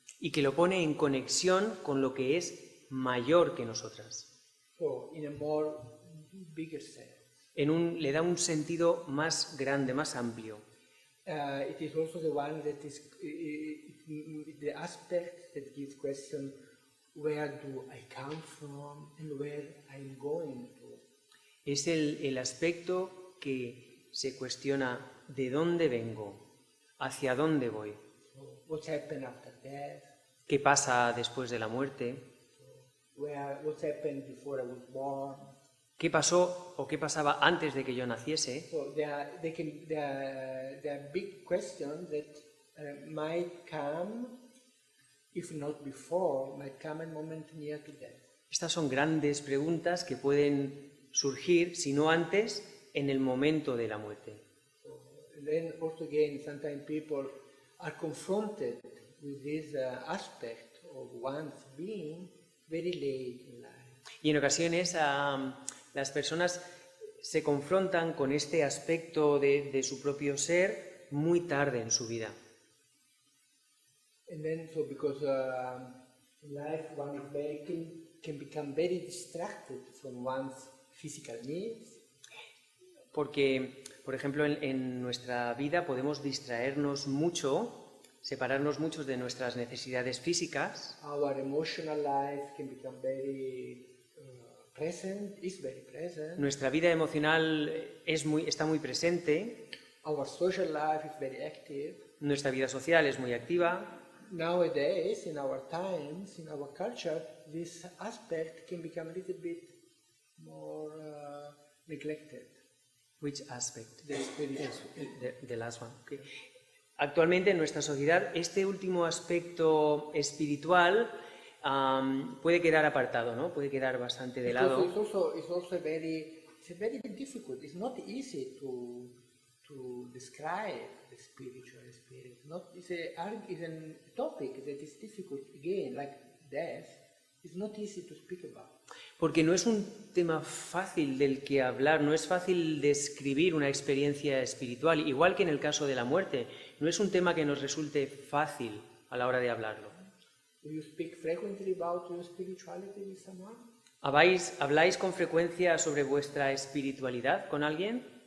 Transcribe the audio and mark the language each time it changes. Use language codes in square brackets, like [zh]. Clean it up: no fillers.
[es] Y que lo pone en conexión con lo que es mayor que nosotras. [en] So, in a more bigger sense. [es] Le da un sentido más grande, más amplio. [en] It is also the one that is the aspect that gives question, where do I come from and where I'm going to. [es] Es el aspecto que se cuestiona de dónde vengo, hacia dónde voy, [en] So, what happened after death? [es] qué pasa después de la muerte, [en] What happened before I was born? [es] qué pasó o qué pasaba antes de que yo naciese. [en] So there are big questions that might come, if not before, might come a moment near to death. [es] Estas son grandes preguntas que pueden surgir, si no antes, en el momento de la muerte. [en] And then also again, sometimes people are confronted with this aspect of one's being very late in life. [es] Y en ocasiones las personas se confrontan con este aspecto de su propio ser muy tarde en su vida. [en] And then, so because in life one is can become very distracted from one's physical needs. [es] Porque, por ejemplo, en nuestra vida podemos distraernos mucho, separarnos mucho de nuestras necesidades físicas. [en] Our emotional life can become very present, is very present. [es] Nuestra vida emocional está muy presente. [en] Our social life is very active. [es] Nuestra vida social es muy activa. [en] Nowadays, in our times, in our culture, this aspect can become a little bit more neglected. Which aspect? The spiritual. The last one. Okay. [es] Actualmente en nuestra sociedad este último aspecto espiritual puede quedar apartado, ¿no? Puede quedar bastante de lado. [en] It's also very difficult. It's not easy to describe the spiritual experience. It's a topic that is difficult again, like death. It's not easy to speak about. [es] Porque no es un tema fácil del que hablar, no es fácil describir una experiencia espiritual, igual que en el caso de la muerte. No es un tema que nos resulte fácil a la hora de hablarlo. [en] Do you speak frequently about your spirituality with someone? [es] ¿Habláis con frecuencia sobre vuestra espiritualidad con alguien?